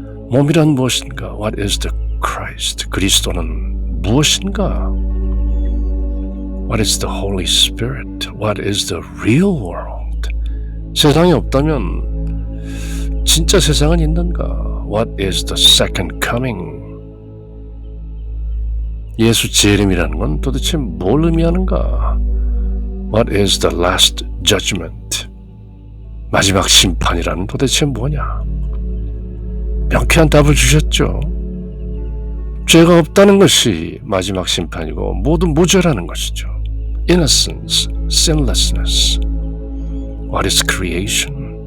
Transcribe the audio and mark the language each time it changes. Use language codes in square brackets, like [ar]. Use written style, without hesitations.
[ko] 몸이란 무엇인가? [en] What is the Christ? [ko] 그리스도는 무엇인가? [en] What is the Holy Spirit? What is the real world? [ko] 세상이 없다면 진짜 세상은 있는가? [en] What is the second coming? [ko] 예수 재림이라는 건 도대체 뭘 의미하는가? [en] What is the last judgment? [ko] 마지막 심판이란 도대체 뭐냐? 명쾌한 답을 주셨죠. 죄가 없다는 것이 마지막 심판이고 모두 무죄라는 것이죠. [en] Innocence, sinlessness. What is creation?